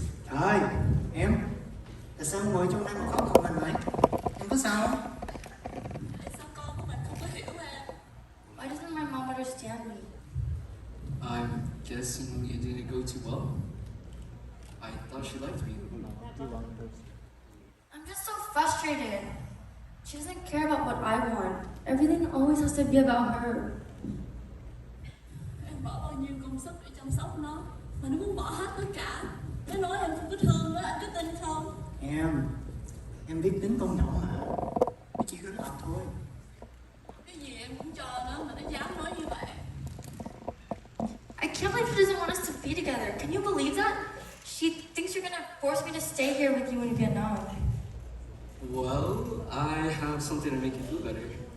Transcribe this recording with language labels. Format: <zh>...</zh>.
<vi>Trời, em tại sao ngồi trong đây mà khóc một mình vậy? Em có sao không? Tại sao con của mình không có hiểu em?</vi> <en>Why doesn't my mom understand me? I'm guessing it didn't go too well. I thought she liked me. I'm just so frustrated. She doesn't care about what I want. Everything always has to be about her.</en> <vi>Em bỏ bao nhiêu công sức để chăm sóc nó mà nó muốn bỏ hết tất cả. Nó nói em không có thương nó, anh có tin không? Em biết tính con nhỏ mà. Nó chỉ có làm thôi. Cái gì em cũng cho nó mà nó dám nói như vậy.</vi> <en>I can't believe she doesn't want us to be together. Can you believe that? She thinks you're gonna force me to stay here with you in Vietnam. Well, I have something to make you feel better.</en>